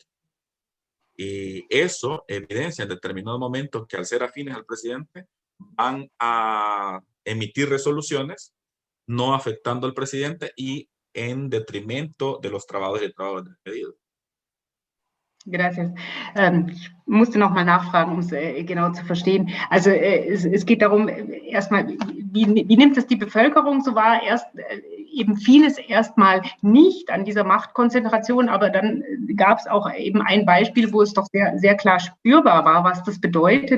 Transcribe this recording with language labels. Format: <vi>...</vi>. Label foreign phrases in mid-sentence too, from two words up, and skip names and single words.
<es>Y eso evidencia en determinados momentos que al ser afines al presidente van a emitir resoluciones no afectando al presidente y en detrimento de los trabajadores y trabajadoras despedidos. Gracias.</es> <de>Ich musste noch mal nachfragen, um es genau zu verstehen. Also es geht darum, erstmal, wie nimmt es die Bevölkerung so wahr? Erst eben vieles erstmal nicht an dieser Machtkonzentration, aber dann gab es auch eben ein Beispiel, wo es doch sehr, sehr klar spürbar war, was das bedeutet.</de>